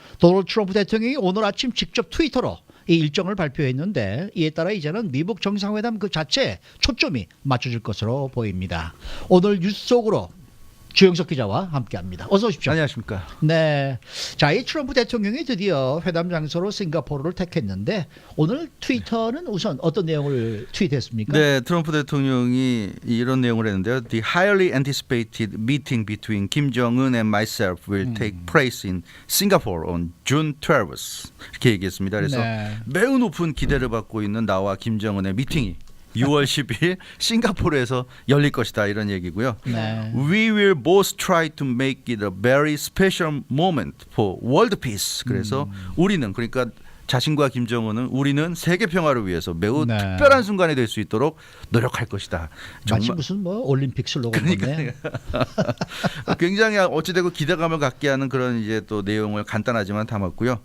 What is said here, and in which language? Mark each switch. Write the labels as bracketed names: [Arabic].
[Korean] 도널드 트럼프 대통령이 오늘 아침 직접 트위터로 이 일정을 발표했는데, 이에 따라 이제는 미국 정상회담 그 자체에 초점이 맞춰질 것으로 보입니다. 오늘 뉴스 속으로 주영석 기자와 함께합니다. 어서 오십시오. 안녕하십니까. 네, 자, 이 트럼프 대통령이 드디어 회담 장소로 싱가포르를 택했는데, 오늘 트위터는 우선 어떤 내용을 트윗했습니까? 네, 트럼프 대통령이 이런 내용을 했는데요. [English] The highly anticipated meeting between Kim Jong-un and myself will take place in Singapore on June 12th. [Korean] 이렇게 얘기했습니다. 그래서 네. 매우 높은 기대를 받고 있는 나와 김정은의 미팅이 6월 10일 싱가포르에서 열릴 것이다, 이런 얘기고요. 네. [English] We will both try to make it a very special moment for world peace. [Korean] 그래서 우리는, 그러니까 자신과 김정은은, 우리는 세계 평화를 위해서 매우 네. 특별한 순간이 될 수 있도록 노력할 것이다. 마치 무슨 뭐 올림픽 슬로건 같네. 굉장히 어찌되고 기대감을 갖게 하는 그런 이제 또 내용을 간단하지만 담았고요.